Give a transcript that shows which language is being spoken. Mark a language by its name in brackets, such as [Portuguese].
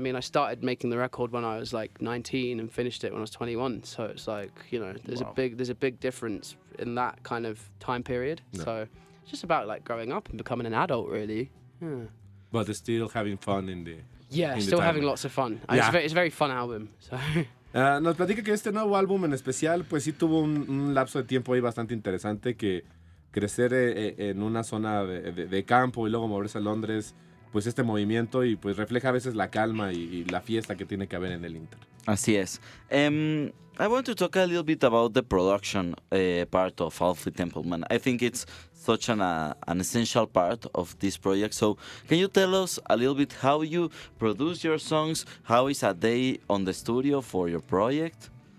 [English] I mean, I started making the record when I was like 19 and finished it when I was 21. So it's like, you know, there's a big difference in that kind of time period. Yeah. So it's just about like growing up and becoming an adult, really. Yeah, But still having fun in the still having time. lots of fun. Yeah. It's a very fun album. So [Spanish] Nos platica que este nuevo álbum en especial, pues sí tuvo un lapso de tiempo ahí bastante interesante, que crecer en una zona de campo y luego moverse a Londres, pues este movimiento y pues refleja a veces la calma y la fiesta que tiene que haber en el Inter. Así es. [English] I want to talk a little bit about the production part of Alfie Templeman. I think it's such an essential part of this project. So can you tell us a little bit how you produce your songs? How is a day on the studio for your project?